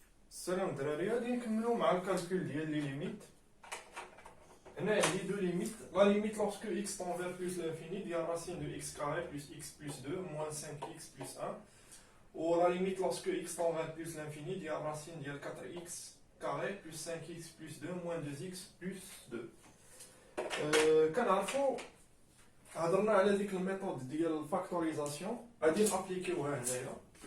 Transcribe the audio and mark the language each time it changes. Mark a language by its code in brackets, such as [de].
[ar] السلام الدراري، غادي نكملو مع الكالكول ديال لي ليميت. هنا عندي دو ليميت. [fr] لا ليميت lorsque x tend vers plus l'infini ديال racine de x carré plus x plus 2 moins 5x plus 1. Ou la limite lorsque x tend vers plus l'infini ديال racine ديال 4x carré plus 5x plus 2 moins 2x plus 2. [ar] كنعرفو هضرنا على ديك الميثود ديال الفاكتوريزاسيون، غادي نابليكيوها هنايا.